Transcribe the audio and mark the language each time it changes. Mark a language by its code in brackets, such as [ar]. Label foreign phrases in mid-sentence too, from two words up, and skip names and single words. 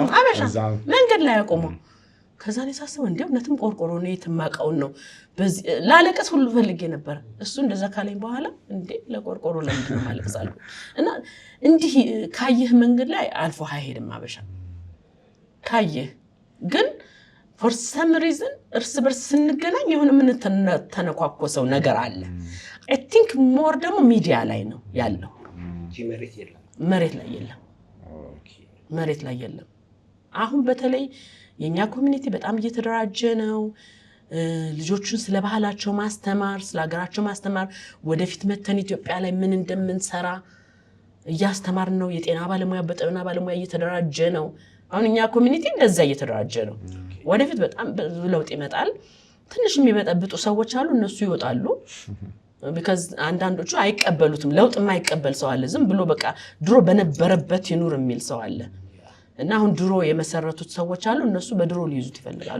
[am] እዛ መንገድ ላይ ያቆመ ከዛ ነው ሳስበው እንደውነትም ቆርቆሮ ነው የተማቀው ነው በዚህ ላለቀስ ሁሉ ፈልጌ ነበር እሱ እንደዛ ካለኝ በኋላ እንዴ ለቆርቆሮ ለምንድን ነው ማለቅሳለሁ እና እንዲህ ካየህ መንገድ ላይ አልፎ አይሄድም አበሻ ካየህ ግን [en] for some reason [am] እርስ በርስ ስንገናኝ የሆነ ምን ተነኳኮሰው ነገር አለ [en] I think more [am] ደግሞ ሚዲያ ላይ ነው ያለው መሬት ላይ የለም መሬት ላይ የለም አሁን በተለይ የኛ ኮሚኒቲ በጣም እየተደራጀ ነው። ልጆቹን ስለ ባህላቸው ማስተማር፣ ስለ ሀገራቸው ማስተማር፣ ወደፊት መተን ኢትዮጵያ ላይ ምን እንደምንሰራ እያስተማር ነው። የጤና ባለሙያ በጤና ባለሙያ እየተደራጀ ነው። አሁን እኛ ኮሚኒቲ እንደዛ እየተደራጀ ነው። ወደፊት በጣም ብዙ ለውጥ ይመጣል። ትንሽ የሚበጠብጡ ሰዎች አሉ፣ እነሱ ይወጣሉ። because አንዳንዶቹ አይቀበሉትም። ለውጥ የማይቀበል ሰው አለ። ዝም ብሎ በቃ ድሮ በነበረበት ይኑር የሚል ሰው አለ። እና አሁን ድሮ የመሰረቱት ሰዎች አሉ፣ እነሱ በድሮ ሊይዙት ይፈልጋሉ።